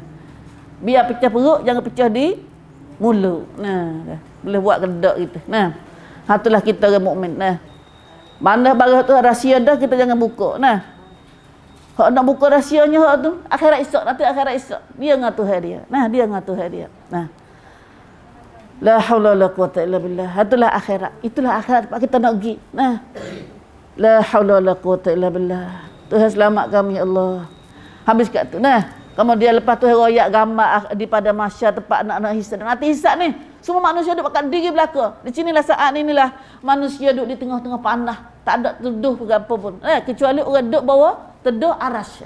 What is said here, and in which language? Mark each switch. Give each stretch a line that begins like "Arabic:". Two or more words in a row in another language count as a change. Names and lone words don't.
Malay: Biar pecah perut, jangan pecah di mulut. Nah, boleh buat kedak kita. Nah, itulah kita orang mukmin. Nah, mana barang tu rahsia dah kita jangan buka. Nah, hak nak buka rahsianya hak tu akhirat esok, nanti akhirat esok. Dia dengan Tuhan dia. Nah, dia dengan Tuhan dia. Nah.
Arabic: لا حول ولا قوة إلا بالله.
Malay: Itulah akhirat. Itulah akhirat tempat kita nak pergi. Nah.
Arabic: لا حول ولا قوة إلا بالله.
Malay: Tuhan selamat kami ya Allah. Habis kat tu. Nah. Kemudian lepas tu royak gambar di pada mahsyar tempat anak-anak hisab. Nanti hisab ni semua manusia duduk pakai diri belaka. Di sinilah saat inilah manusia duduk di tengah-tengah panah. Tak ada teduh ke apa pun. Kecuali orang duduk bawah teduh arasy.